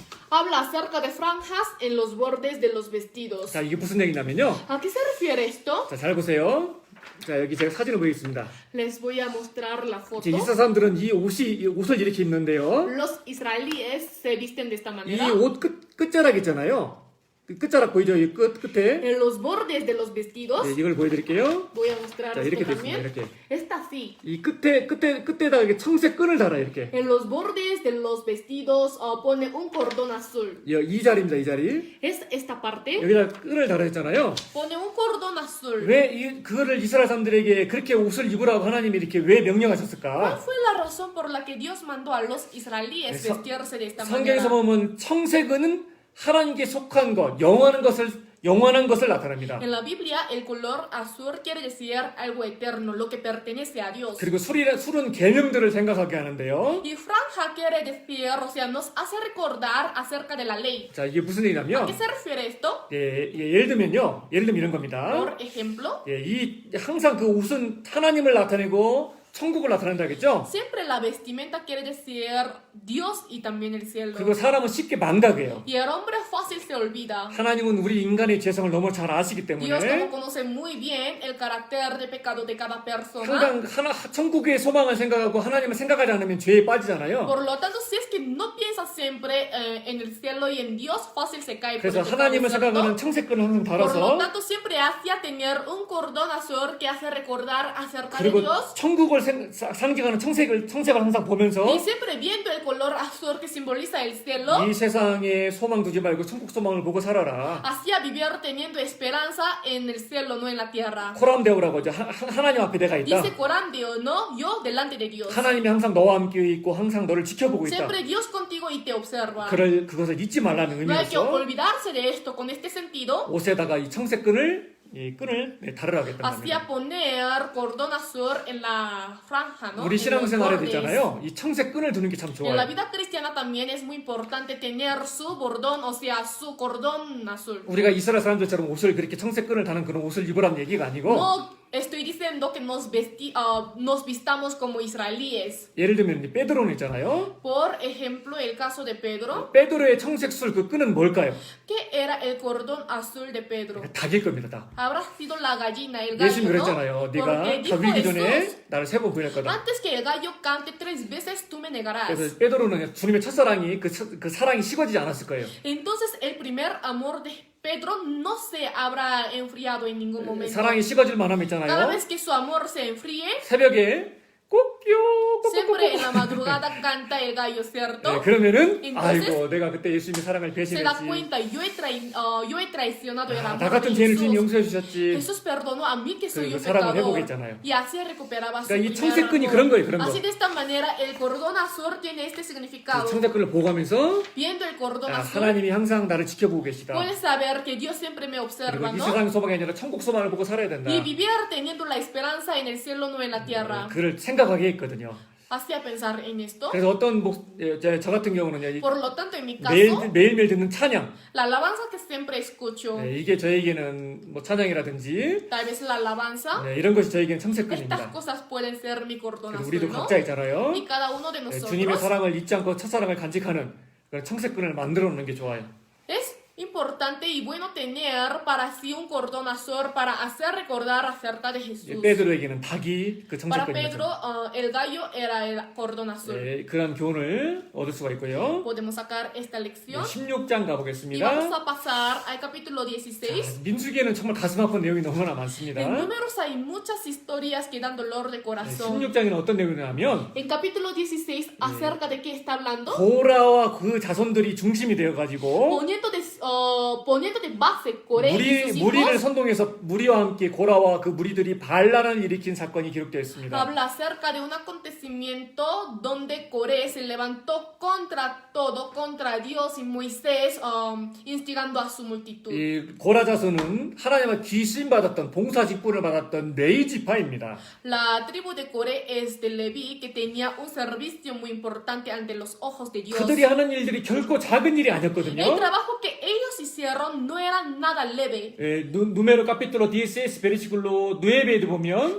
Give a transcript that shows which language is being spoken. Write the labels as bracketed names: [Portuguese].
[Spanish] habla acerca de franjas en los bordes de los vestidos. [Korean] 자, 이게 무슨 얘기냐면요. [Spanish] ¿A qué se refiere esto? [Korean] 자, 잘 보세요. 자, 여기 제가 사진을 보여드리겠습니다. [Spanish] Les voy a mostrar la foto. [Korean] 이제 이스라엘 사람들은 이 옷을 이렇게 입는데요. [Spanish] Los israelíes se visten de esta [Korean] 이 [Spanish] manera. [Korean] 옷 끝자락 있잖아요. 그 끝자락 보이죠? 이 끝에. [Spanish] En los bordes de los vestidos, [Korean] 네, 이걸 보여드릴게요. [Spanish] voy a mostrar [Korean] 자, [Spanish] esto [Korean] 이렇게 [Spanish] también. [Korean] 됐습니다. 이렇게. [Spanish] Está así. [Korean] 이 끝에다가 이렇게 청색 끈을 달아 이렇게. [Spanish] En los bordes de los vestidos pone un cordón azul. [Korean] 이 자리입니다. 이 자리. [Spanish] Es esta parte. [Korean] 여기다 끈을 달아했잖아요. [Spanish] Pone un cordón azul. [Korean] 왜 그거를 이스라엘 사람들에게 그렇게 옷을 입으라고 하나님이 이렇게 왜 [Spanish] ¿Cuál [Korean] 명령하셨을까? [Spanish] fue la razón por la que Dios mandó a los israelíes [Korean] 네, [Spanish] vestirse de esta [Korean] 성경에서 [Spanish] manera? [Korean] 보면 청색은 하나님께 속한 것, 영원한 것을 나타냅니다. [Spanish] En la Biblia, el color azul quiere decir algo eterno, lo que pertenece a Dios. [Korean] 그리고 술은 계명들을 생각하게 하는데요. [Spanish] Y franja quiere decir, o sea, nos hace recordar acerca de la ley. [Korean] 자, 이게 무슨 [Spanish] ¿A [Korean] 얘기냐면, [Spanish] qué se refiere esto? [Korean] 예를 들면 이런 겁니다. [Spanish] Por ejemplo, [Korean] 항상 그 옷은 하나님을 나타내고 천국을 나타낸다겠죠? [Spanish] siempre la vestimenta quiere decir Dios y también el cielo. [Korean] 그리고 사람은 쉽게 망각해요. [Spanish] Y el hombre fácil se olvida. [Korean] 하나님은 우리 인간의 죄성을 너무 잘 아시기 [Spanish] Dios como [Korean] 때문에 [Spanish] conoce muy bien el carácter de pecado de cada persona. [Korean] 항상 천국의 소망을 생각하고 하나님을 생각하지 않으면 죄에 빠지잖아요. [Spanish] Por lo tanto, si es que no piensa siempre en el cielo y en Dios, fácil se cae por [Korean] 그래서 [Spanish] el pecado, [Korean] 하나님을 [Spanish] ¿cierto? [Korean] 생각하는 청색끈을 항상 [Spanish] Por lo [Korean] 달아서 [Spanish] tanto, siempre hacía tener un cordón azul que hace recordar acerca de [Korean] 그리고 [Spanish] Dios. [Korean] 천국을 상징하는 청색을 항상 보면서 [Spanish] Y siempre viendo el color azul que simboliza el cielo, [Korean] 이 세상에 소망 두지 말고 천국 소망을 보고 살아라. [Spanish] hacía vivir teniendo esperanza en el cielo, no en la tierra. [Korean] 코람 데오라고 하죠. 하나님 앞에 내가 있다. [Spanish] Dice Corán de no, yo delante de Dios. [Korean] 하나님이 항상 너와 함께 있고 항상 너를 지켜보고 있다. [Spanish] Siempre Dios contigo y te observa. [Korean] 그것을 잊지 말라는 [Spanish] No hay que [Korean] 의미로서 [Spanish] olvidarse de esto con este sentido. [Korean] 옷에다가 이 청색끈을 이 끈을 달으라고 했던 [Spanish] Hacía poner cordón azul en la franja, ¿no? [Korean] 우리 [Spanish] En los [Korean] 신앙생활에도 [Spanish] bordes. [Korean] 있잖아요. 이 청색 끈을 두는 게 참 [Spanish] En la [Korean] 좋아요. [Spanish] vida cristiana también es muy importante tener su bordón, o sea, su cordón azul. [Korean] 우리가 이스라엘 사람들처럼 옷을 그렇게 청색 끈을 다는 그런 옷을 입으라는 얘기가 아니고 [Spanish] No estoy diciendo que nos vistamos como israelíes. [Korean] 예를 들면 이 베드로는 있잖아요. [Spanish] Por ejemplo, el caso de Pedro. [Korean] 베드로의 청색 술 그 끈은 뭘까요? [Spanish] ¿Qué era el cordón azul de Pedro? [Korean] 닭일 겁니다. 닭. [Spanish] Habrá sido la gallina, el [Korean] 예수님이 [Spanish] gallo, [Korean] 그랬잖아요. [Spanish] ¿no? [Korean] 네가 [Spanish] Porque dijo [Korean] 위기 전에 [Spanish] Jesús, [Korean] 나를 3번 부인했거든. [Spanish] antes que el gallo cante 3 veces, tú me negarás. [Korean] 그래서 베드로는 주님의 첫사랑이 그 사랑이 식어지지 않았을 거예요. [Spanish] Entonces, el primer amor de Pedro no se habrá enfriado en ningún momento. [Korean] 사랑이 식어질 만하면 [Spanish] Cada [Korean] 있잖아요. [Spanish] vez que su amor se enfríe, [Korean] 새벽에 꼭요 [Spanish] siempre en la madrugada canta el gallo, ¿cierto? [Korean] 네, 그러면은 [Spanish] Entonces, [Korean] 아이고 내가 그때 예수님의 사랑을 [Spanish] Se da [Korean] 배신했지. [Spanish] cuenta, yo he traicionado el [Korean] 나 [Spanish] amor [Korean] 같은 [Spanish] de [Korean] 죄인을 주님 용서해 주셨지. [Spanish] Jesús perdonó a mí que soy [Korean] 그리고 [Spanish] un [Korean] 사랑을 [Spanish] pecador. [Korean] 회복했잖아요. [Spanish] Y así recuperaba su [Korean] 그러니까 이 청색끈이 [Spanish] amor. [Korean] 그런 거예요, 그런 거. [Spanish] Así de esta manera el cordón azul tiene este significado. [Korean] 청색끈을 보고하면서 [Spanish] Viendo el cordón azul, [Korean] 하나님이 항상 나를 지켜보고 계시다. [Spanish] puedes saber que Dios siempre me [Korean] 그리고 [Spanish] observa, [Korean] 이 [Spanish] ¿no? [Korean] 세상 소망이 아니라 천국 소망을 보고 살아야 된다. [Spanish] Y vivir teniendo la esperanza en el cielo, no en la tierra. [Korean] 그를 생각하게 했거든요. [Spanish] Hacía pensar en esto. [Korean] 그래서 어떤 저 같은 경우는요, 이 [Spanish] Por lo tanto, en mi caso, [Korean] 매일매일 듣는 찬양, [Spanish] la alabanza que siempre escucho, [Korean] 네, 이게 저에게는 뭐 찬양이라든지 [Spanish] tal vez la alabanza, [Korean] 네, 이런 것이 저에게는 [Spanish] estas [Korean] 청색끈입니다. [Spanish] cosas pueden ser mi cordón [Korean] 그리고 [Spanish] azul, [Korean] 우리도 [Spanish] ¿no? [Korean] 각자 있잖아요. [Spanish] Y cada uno de [Korean] 네, [Spanish] nosotros [Korean] 주님의 사랑을 잊지 않고 첫사랑을 간직하는 그런 청색끈을 만들어 놓는 게 좋아요. [Spanish] es importante y bueno tener para sí un cordón azul para hacer recordar acerca de Jesús. [Korean] 베드로에게는 닭이 그 [Spanish] Para [Korean] 청색끈이죠. [Spanish] Pedro, el gallo era el cordón azul. [Korean] 네, 그런 교훈을 얻을 수가 있고요. [Spanish] Podemos sacar esta [Korean] 네, [Spanish] lección [Korean] 16장 [Spanish] y [Korean] 가보겠습니다. [Spanish] vamos a pasar al capítulo 16. [Korean] 자, 민수기에는 정말 가슴 아픈 내용이 너무나 많습니다. [Spanish] En números hay muchas historias que dan dolor de [Korean] 네, [Spanish] corazón. [Korean] 16장에는 어떤 내용이냐면 [Spanish] En capítulo 16, ¿acerca de qué está hablando? [Korean] 고라와 그 자손들이 중심이 되어가지고 [Spanish] Poniendo de base Coré y sus [Korean] 무리를 [Spanish] hijos, [Korean] 선동해서 무리와 함께 고라와 그 무리들이 반란을 일으킨 사건이 기록되어 있습니다. [Spanish] habla acerca de un acontecimiento donde Coré se levantó contra todo, contra Dios y Moisés, instigando a su multitud. [Korean] 이 고라 자손은 하나님의 귀신 받았던 봉사 직분을 받았던 레위 지파입니다. [Spanish] La tribu de Coré es de Leví, que tenía un servicio muy importante ante los ojos de Dios. [Korean] 그들이 하는 일들이 결코 작은 일이 아니었거든요. [Spanish] El trabajo que ellos hicieron no era nada leve. 누메로 카피톨로 16 베르시클로 9 [Korean] 에도 보면